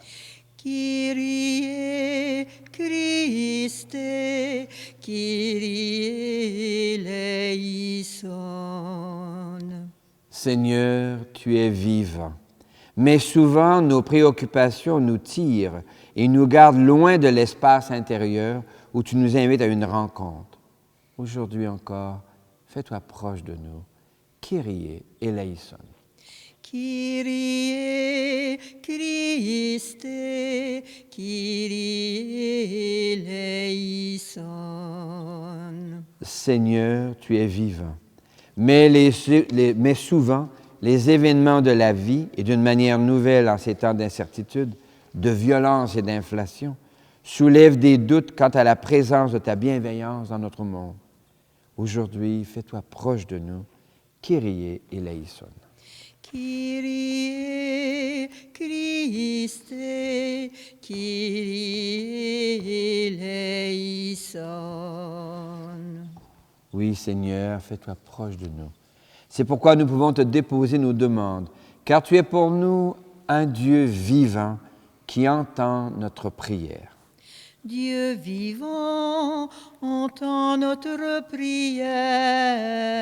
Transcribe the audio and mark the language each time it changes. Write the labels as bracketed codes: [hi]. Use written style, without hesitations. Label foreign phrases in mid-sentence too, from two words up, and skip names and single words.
[el] Κύριε, Χριστέ, Κύριε ελέησον. [fr] Seigneur, tu es vivant, mais souvent nos préoccupations nous tirent et nous gardent loin de l'espace intérieur où tu nous invites à une rencontre. Aujourd'hui encore, fais-toi proche de nous. [el] Κύριε ελέησον. Κύριε, Χριστέ, Κύριε ελέησον. [fr] Seigneur, tu es vivant, mais souvent, les événements de la vie, et d'une manière nouvelle en ces temps d'incertitude, de violence et d'inflation, soulèvent des doutes quant à la présence de ta bienveillance dans notre monde. Aujourd'hui, fais-toi proche de nous. [el] Κύριε ελέησον. Κύριε, Χριστέ, Κύριε ελέησον. [fr] Oui, Seigneur, fais-toi proche de nous. C'est pourquoi nous pouvons te déposer nos demandes, car tu es pour nous un Dieu vivant qui entend notre prière. Dieu vivant, entends notre prière.